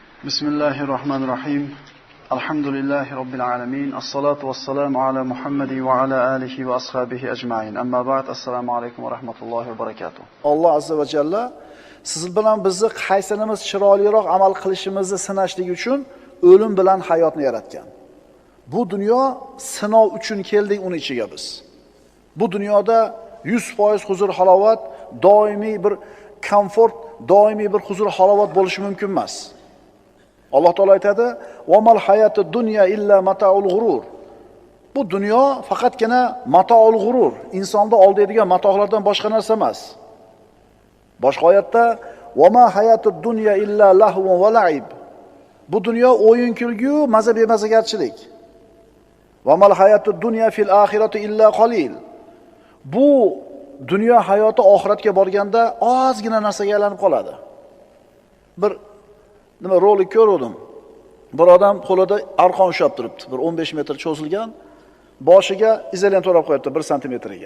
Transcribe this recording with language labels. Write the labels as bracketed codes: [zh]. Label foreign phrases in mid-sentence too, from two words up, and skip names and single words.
[ar] بسم الله الرحمن الرحيم. الحمد لله رب العالمين. الصلاة والسلام على محمد وعلى آله وأصحابه أجمعين. أما بعد. السلام عليكم ورحمة الله وبركاته. [uz] Alloh [ar] عز وجل [uz] siz bilan bizni qaysinimiz chiroyliroq amal qilishimizni sinashlik uchun o'lim bilan hayotni yaratgan. Bu dunyo sinov uchun keldik uni ichiga biz. Bu dunyoda 100% huzur halovat, doimiy bir komfort, doimiy bir huzur halovat bo'lishi mumkin emas. Alloh taolo aytadi: [ar] "وما الحياة الدنيا إلا متاع الغرور." [uz] Bu dunyo faqatgina [ar] متاع الغرور, [uz] insonni oldiadigan matohlardan boshqa narsa emas. Boshqa oyatda: [ar] "وما الحياة الدنيا إلا لهو ولعب." [uz] Bu dunyo o'yin kulgu, maza bemazagarchilik. [ar] "وما الحياة الدنيا في الآخرة إلا قليل." [uz] Bu dunyo hayoti oxiratga borganda ozgina narsaga aylanib qoladi. Bir rolik ko'rdim. Bir odam qo'lida arqon ushlab turibdi. Bir 15 metr cho'zilgan, boshiga izolent o'rab qo'yibdi 1 santimetrga.